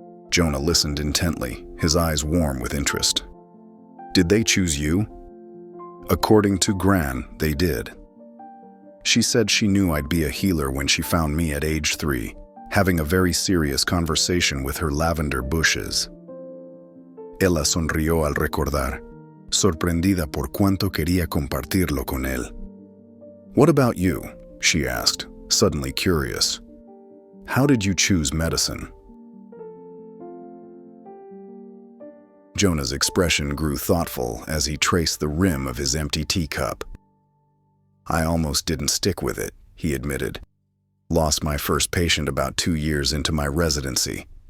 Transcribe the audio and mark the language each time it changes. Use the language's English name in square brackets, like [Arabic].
[English] Jonah listened intently, his eyes warm with interest. "Did they choose you?" "According to Gran, they did. She said she knew I'd be a healer when she found me at age 3, having a very serious conversation with her lavender bushes." [Spanish] Ella sonrió al recordar, sorprendida por cuánto quería compartirlo con él. [English] "What about you?" she asked, suddenly curious. "How did you choose medicine?" Jonah's expression grew thoughtful as he traced the rim of his empty teacup. "I almost didn't stick with it," he admitted. "Lost my first patient about 2 years into my residency.